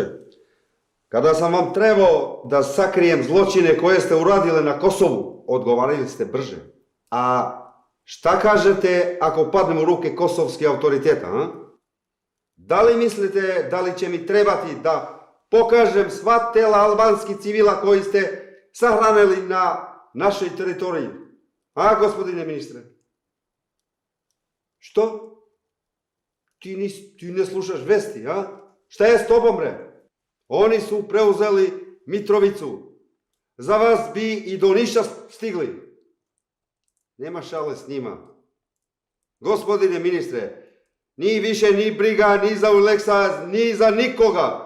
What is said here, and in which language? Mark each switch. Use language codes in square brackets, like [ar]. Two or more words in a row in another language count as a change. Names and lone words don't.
[sr] Kada sam vam trebao da sakrijem zločine koje ste uradile na Kosovu, odgovarali ste brže. A šta kažete ako padnem u ruke kosovskih autoriteta, a? Da li mislite da li će mi trebati da pokažem sva tela albanskih civila koji ste sahranili na [ru] нашей территории. [sr] А, господине министре? Что? Ти не слушаш вести, а? Šta je s tobom, bre? Oni su preuzeli Mitrovicu. Za vas bi i do Niša stigli. Nema šale s njima. Gospodine ministre, ni više ni briga ni za Uleksa, ni za nikoga.